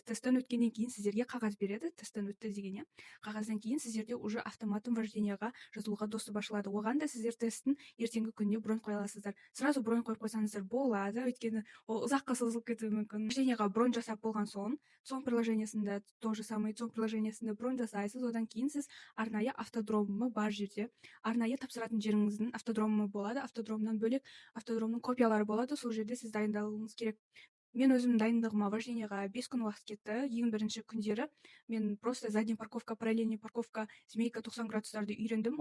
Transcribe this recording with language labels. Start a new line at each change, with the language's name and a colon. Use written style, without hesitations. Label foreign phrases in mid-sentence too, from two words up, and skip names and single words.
Kazakh: Тесттен өткеннен кейін сіздерге қағаз береді. Тесттен өтті деген, қағаздан кейін сіздерде
Russian: уже автоматом
Kazakh: вождениеға жазылуға доступ ашылады. Оған да сіздер тесттің ертеңгі күніне бронь қоя аласыздар. Сразу бронь қойып қойсаңыздар болады, өйткені ол ұзаққа созылып кетуі мүмкін. Вождениеға бронь жасап болған соң приложениесінде
Russian: то же самое,
Kazakh: ЦОМ приложениесінде бронь жасайсыз. Одан кейін сіз арнайы автодромы бар жерде, арнайы тапсыратын жеріңіздің автодромы болады. Автодромнан бөлек автодромның копиялары болады. Сол жерде сіз дайындалуыңыз керек. Мен өзім дайындығыма вождениеға 5 күн уақыт кетті. Ең бірінші күндері мен
Russian: просто задний парковка, параллельный парковка, змейка
Kazakh: 90 градустарды үйрендім.